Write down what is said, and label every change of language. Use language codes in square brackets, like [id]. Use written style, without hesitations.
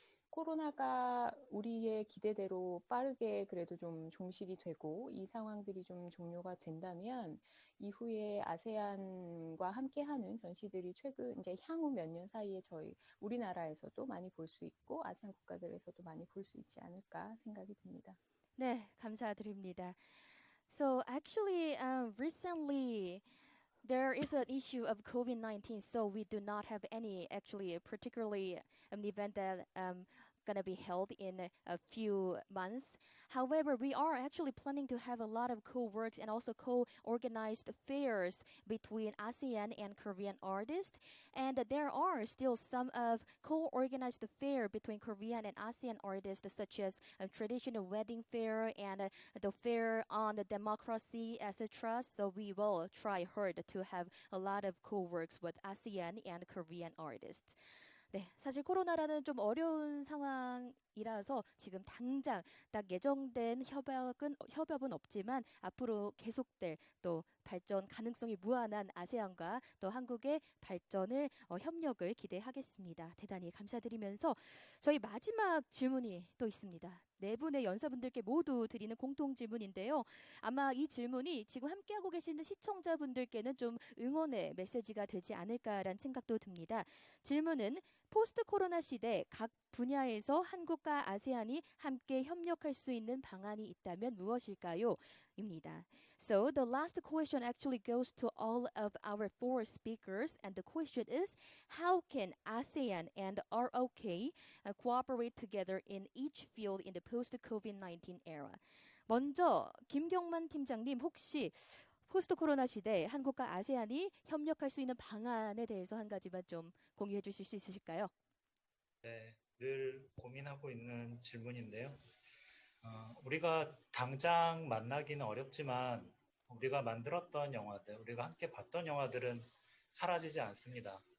[ko] 코로나가 우리의 기대대로 빠르게 그래도 좀 종식이 되고 이 상황들이 좀 종료가 된다면 이후에 아세안과 함께하는 전시들이 이제 향후 몇 년 사이에 저희 우리나라에서도 많이 볼 수 있고 아세안 국가들에서도 많이 볼 수 있지 않을까 생각이 듭니다. 네, 감사드립니다. [en] So actually, recently there is an issue of COVID-19, so we do not have any actually particularly an event that gonna be held in a few months. However, we are actually planning to have a lot of co-works and also co-organized fairs between ASEAN and Korean artists. And there are still some of co-organized fair between Korean and ASEAN artists, such as a traditional wedding fair and the fair on the democracy, etc. So we will try hard to have a lot of co-works with ASEAN and Korean artists. [ko] 네, 사실 코로나라는 좀 어려운 상황이라서 지금 당장 딱 예정된 협업은 없지만 앞으로 계속될 또 발전 가능성이 무한한 아세안과 또 한국의 발전을 협력을 기대하겠습니다. 대단히 감사드리면서 저희 마지막 질문이 또 있습니다. 네 분의 연사분들께 모두 드리는 공통 질문인데요. 아마 이 질문이 지금 함께하고 계시는 시청자분들께는 좀 응원의 메시지가 되지 않을까라는 생각도 듭니다. 질문은 포스트 코로나 시대 각 분야에서 한국과 아세안이 함께 협력할 수 있는 방안이 있다면 무엇일까요? 입니다. [en] So the last question actually goes to all of our four speakers, and the question is, how can ASEAN and ROK cooperate together in each field in the post-COVID-19 era? [ko] 먼저 김경만 팀장님, 혹시 포스트 코로나 시대 한국과 아세안이 협력할 수 있는 방안에 대해서 한 가지만 좀 공유해 주실 수 있으실까요? 네, 늘 고민하고 있는 질문인데요. 우리가 당장 만나기는 어렵지만 우리가 만들었던 영화들, 우리가 함께 봤던 영화들은 사라지지 않습니다.